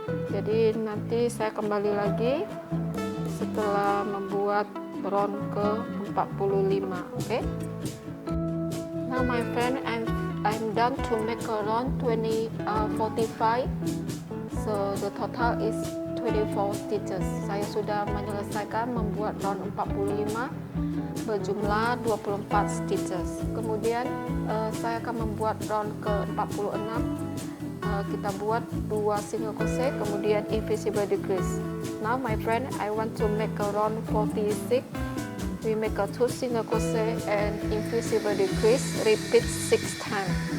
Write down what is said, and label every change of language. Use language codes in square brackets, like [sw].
[id] Jadi nanti saya kembali lagi setelah membuat round ke-45. Oke. [en] Now my friend, I'm done to make a round 45. So the total is 24 stitches. [id] Saya sudah menyelesaikan membuat round 45 berjumlah 24 stitches. Kemudian saya akan membuat round ke-46. Kita buat 2 single crochet, kemudian invisible decrease. [en] Now my friend, I want to make a round 46. We make a 2 single crochet and invisible decrease, repeat 6 times.